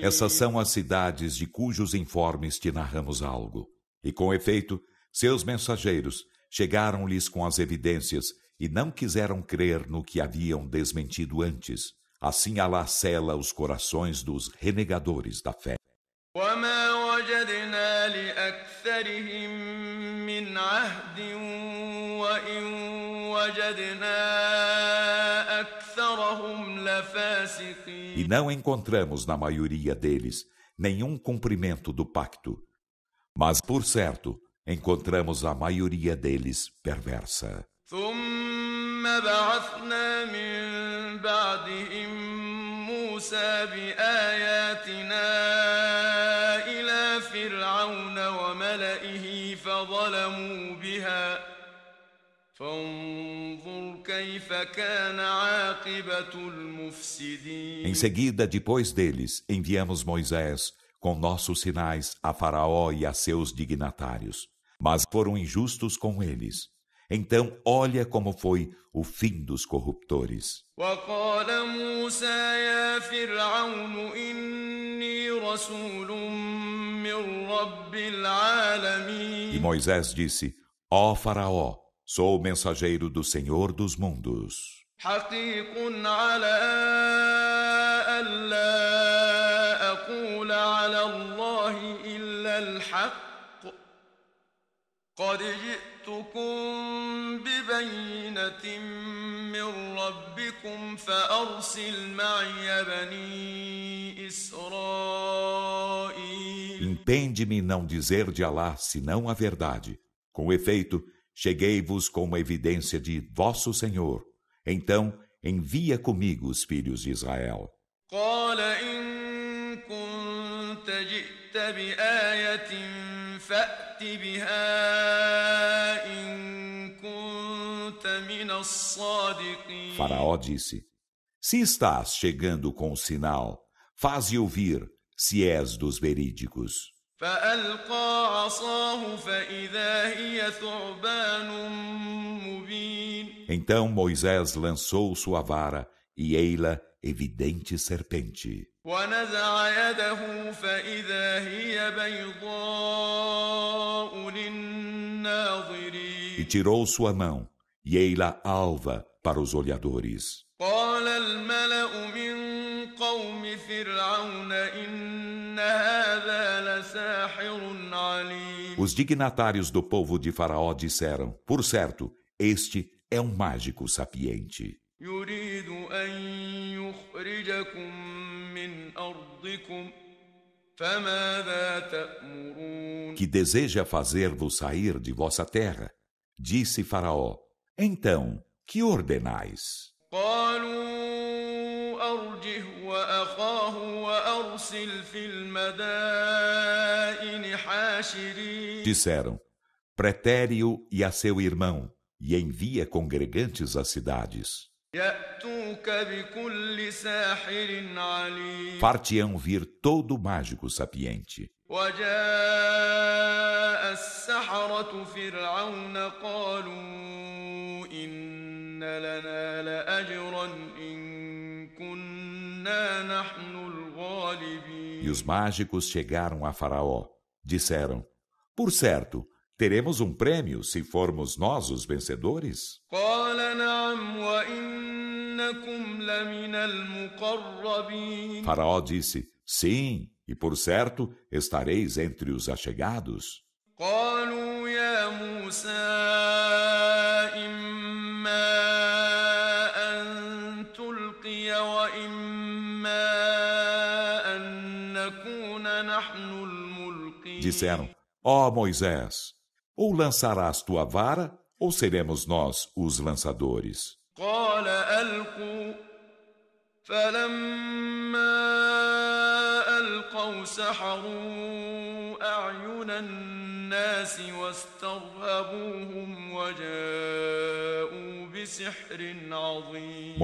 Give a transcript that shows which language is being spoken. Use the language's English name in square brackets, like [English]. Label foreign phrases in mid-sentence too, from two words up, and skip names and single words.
[Portuguese] Essas são as cidades de cujos informes te narramos algo. E com efeito, seus mensageiros chegaram-lhes com as evidências e não quiseram crer no que haviam desmentido antes. Assim Alá sela os corações dos renegadores da fé. [Arabic] وما وجدنا لأكثرهم من عهد وإن وجدنا أكثرهم لفاسقين [Portuguese] E não encontramos na maioria deles nenhum cumprimento do pacto. Mas, por certo, encontramos a maioria deles perversa. [Arabic] ثم بعثنا من بعدهم موسى بآياتنا إلى فرعون وملئه فظلموا بها فانظر كيف كان عاقبة المفسدين [Portuguese] Em seguida, depois deles, enviamos Moisés com nossos sinais a Faraó e a seus dignatários. Mas foram injustos com eles. Então, olha como foi o fim dos corruptores. [Arabic] وقال موسى يا فرعون إني رسول من رب [Portuguese] E [Arabic] العالمين [Portuguese] Moisés disse: Ó Faraó, sou o mensageiro do Senhor dos mundos. [Arabic] حقيق على ألا أقول على الله إلا الحق قد جئتكم ببينة من ربكم فأرسل معي بني إسرائيل [Portuguese] Impende-me não dizer de Alá senão a verdade. Com efeito, cheguei-vos com uma evidência de vosso Senhor. Então, envia comigo os filhos de Israel. [Arabic] قال إن كنت جئت بآية فأت بها إن كنت من الصادقين [Portuguese] Faraó disse: Se estás chegando com o sinal, faze ouvir, se és dos verídicos. [Arabic] فألقى عصاه فإذا هي ثعبان مبين [Portuguese] Então Moisés lançou sua vara, e ei-la evidente serpente. [Arabic] ونزع يده فإذا هي بيضاء [Portuguese] E [Arabic] للناظرين [Portuguese] tirou sua mão, e ei-la alva para os olhadores. [Arabic] قال الملأ من قوم فرعون إن هذا لساحر عليم. [Portuguese] Os dignatários do povo de Faraó disseram: por certo, este é um mágico sapiente, [Arabic] يريد أن يخرجكم من أرضكم فماذا تأمرون. [Portuguese] que deseja fazer-vos sair de vossa terra. Disse Faraó: então, que ordenais? [Arabic] قالوا أرجه وأخاه وأرسل في المدائن حاشرين. [Portuguese] Disseram: pretere-o e a seu irmão, e envia congregantes às cidades. [Arabic] يأتوك بكل ساحر عليم. [Portuguese] Far-te-ão vir todo mágico sapiente. [Arabic] وجاء السحرة فرعون قالوا إن لنا لأجرا إن كنا نحن الغالبين. [Portuguese] E os mágicos chegaram a Faraó. Disseram: por certo, teremos um prêmio se formos nós os vencedores? [Arabic] قال نعم وإنكم لمن المقربين. [Portuguese] Faraó disse: sim, e por certo estareis entre os achegados. [Arabic] قالوا يا موسى إما أن تلقي وإما أن نكون نحن الملقين. [Portuguese] Disseram: ó Moisés, ou lançarás tua vara, ou seremos nós os lançadores. [Arabic] قال ألقوا فلما ألقوا سحروا أعين الناس واسترهبوهم وجاءوا بسحر عظيم.